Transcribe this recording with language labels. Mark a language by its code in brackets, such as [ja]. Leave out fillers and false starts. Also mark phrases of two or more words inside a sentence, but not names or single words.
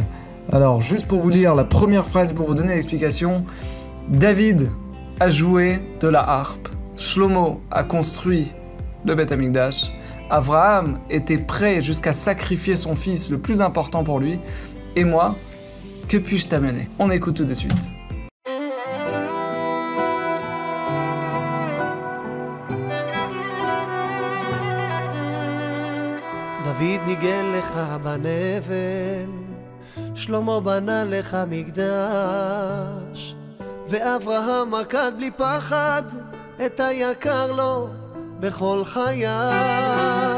[fr] Alors, juste pour vous lire la première phrase, pour vous donner l'explication. David a joué de la harpe. Shlomo a construit le [he] Beth Amikdash. [fr] Abraham était prêt jusqu'à sacrifier son fils, le plus important pour lui. Et moi, Que puis-je t'amener? On écoute tout de suite. [he] דוד ניגן לך בנבל, שלמה בנה לך מקדש, ואברהם עקד בלי פחד את היקר לו בכל חייו.